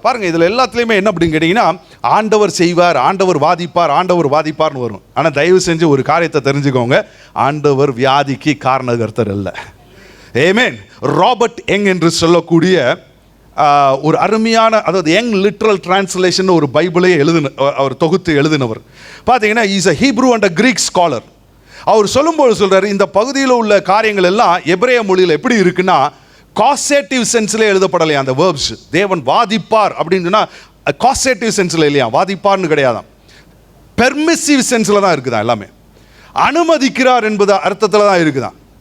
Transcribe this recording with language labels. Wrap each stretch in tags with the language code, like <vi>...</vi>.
<ta>பாருங்க, இதுல எல்லாத்துலயுமே என்ன அப்படின்னு கேட்டீங்கன்னா, ஆண்டவர் செய்வார், ஆண்டவர் வாதிப்பார்னு வரும். ஆனா தயவு செஞ்சு ஒரு காரியத்தை தெரிஞ்சுக்கோங்க, ஆண்டவர் வியாதிக்கு காரணகர்த்தர் அல்ல. ஆமென். ராபர்ட் யங் என்று சொல்லக்கூடிய ஒரு அருமையான, அதாவது யங் லிட்ரல் டிரான்ஸ்லேஷன் ஒரு பைபிளை அவர் தொகுத்து எழுதினவர்.</ta> <en>பார்த்தீங்கன்னா, is a Hebrew and a Greek scholar.</en> <ta>அவர் சொல்லும்போது சொல்றாரு, இந்த பகுதியில் உள்ள காரியங்கள் எல்லாம் எபிரேய மொழியில் எப்படி இருக்குன்னா, காசேட்டிவ் சென்ஸ்ல எழுதப்படலையா அந்த வேர்ப்ஸ். தேவன் வாதிப்பார் அப்படின்னு சொன்னா காசேட்டிவ் சென்ஸ்ல இல்லையா, வாதிப்பார்னு கிடையாதான், பெர்மிசிவ் சென்ஸ்ல தான் இருக்குதான். எல்லாமே அனுமதிக்கிறார் என்பது அர்த்தத்துல தான் இருக்குதான்.</ta>